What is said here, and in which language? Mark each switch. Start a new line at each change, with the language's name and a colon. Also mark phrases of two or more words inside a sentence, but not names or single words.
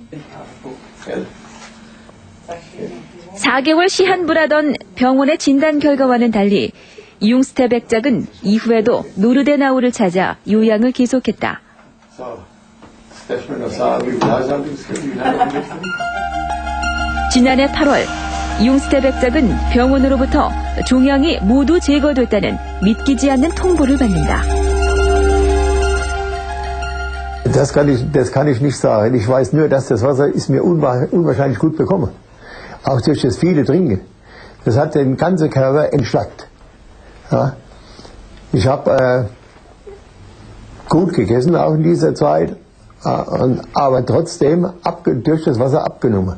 Korean: 4개월 시한부라던 병원의 진단 결과와는 달리 융스테 백작은 이후에도 노르데나우를 찾아 요양을 계속했다. 지난해 8월 융스테 백작은 병원으로부터 종양이 모두 제거됐다는 믿기지 않는 통보를 받는다.
German: Das kann ich nicht sagen. Ich weiß nur, dass das Wasser ist mir unwahrscheinlich gut bekommen. Auch durch das viele Trinken. Das hat den ganzen Körper entschlackt. Ja. Ich habe gut gegessen auch in dieser Zeit, aber trotzdem durch das Wasser abgenommen.